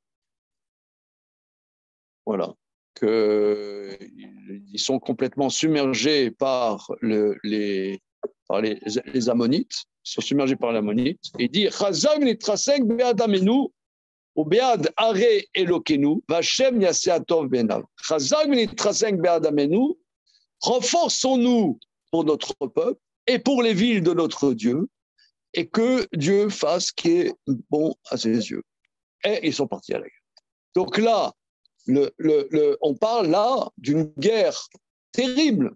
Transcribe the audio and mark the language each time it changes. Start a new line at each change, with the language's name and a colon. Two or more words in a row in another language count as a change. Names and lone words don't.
French: Voilà. Ils sont complètement submergés par les Ammonites, ils sont submergés par les Ammonites, et il dit
Hebrew: חזק ונתחזק בעד עמנו ובעד ערי אלוקינו וה' יעשה הטוב בעיניו. חזק ונתחזק בעד עמנו,
French: renforçons-nous pour notre peuple et pour les villes de notre Dieu, et que Dieu fasse ce qui est bon à ses yeux. Et ils sont partis à la guerre. Donc là, on parle là d'une guerre terrible.